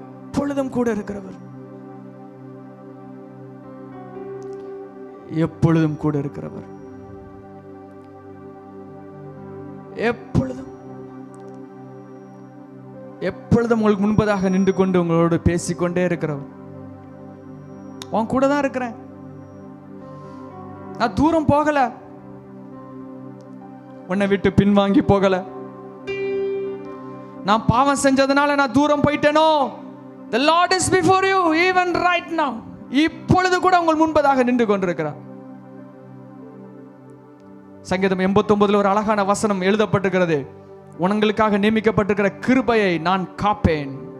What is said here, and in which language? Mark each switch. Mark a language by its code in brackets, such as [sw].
[ta] எப்பொழுதும் கூட இருக்கிறவர், எப்பொழுதும் கூட இருக்கிறவர், எப்பொழுதும் எப்பொழுதும் உங்களுக்கு முன்பதாக நின்று கொண்டு உங்களோடு பேசிக்கொண்டே இருக்கிறவர். உன் கூட தான் இருக்கிறேன், நான் தூரம் போகல, உன்னை விட்டு பின்வாங்கி போகல, நான் பாவம் செஞ்சதுனால நான் தூரம் போயிட்டேனோ. [en] The Lord is before you even right now. [ta] இப்பொழுது கூட உங்கள் முன்பதாக நின்று கொண்டிருக்கிறார். சங்கீதம் 89 ஒரு அழகான வசனம் எழுதப்பட்டிருக்கிறது. உங்களுக்காக நியமிக்கப்பட்டிருக்கிற கிருபையை நான் காப்பேன்.